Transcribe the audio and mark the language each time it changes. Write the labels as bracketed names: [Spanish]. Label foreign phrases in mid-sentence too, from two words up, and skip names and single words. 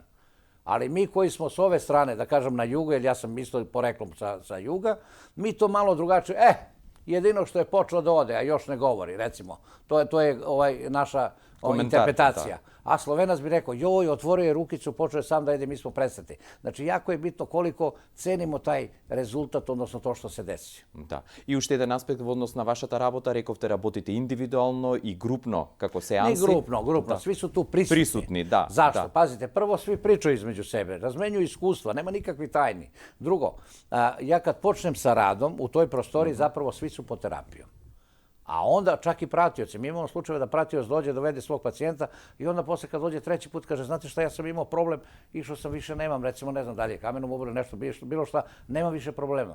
[Serbian] Ali mi koji smo s ove strane, da kažem na jugu, jer ja sam isto poreklom sa juga, mi to malo drugačije, jedino što je počeo da ode, a još ne govori, recimo. To je naša interpretacija. A Slovenac bi rekao, joj, otvorio je rukicu, počeo je sam da ide, mi smo presretni. Znači, jako je bitno koliko cenimo taj rezultat, odnosno to što se desi. [Macedonian] Да. И уште еден аспект во однос на вашата работа, рековте работите индивидуално и групно, како сеанси. Не групно, [Serbian] svi su tu prisutni. Prisutni, da. Zašto? Pazite, prvo svi pričaju između sebe, razmenjuju iskustva, nema nikakvi tajni. Drugo, ja kad počnem sa radom, u toj prostoriji zapravo svi su po terapijom. A onda čak i pratioci. Mi imamo slučajeve da pratioc dođe, dovede svog pacijenta i onda posle kad dođe treći put kaže, znate šta, ja sam imao problem, išao sam više, nemam, recimo, ne znam dalje, kamenom oboru, nešto, bilo šta, nemam više problema.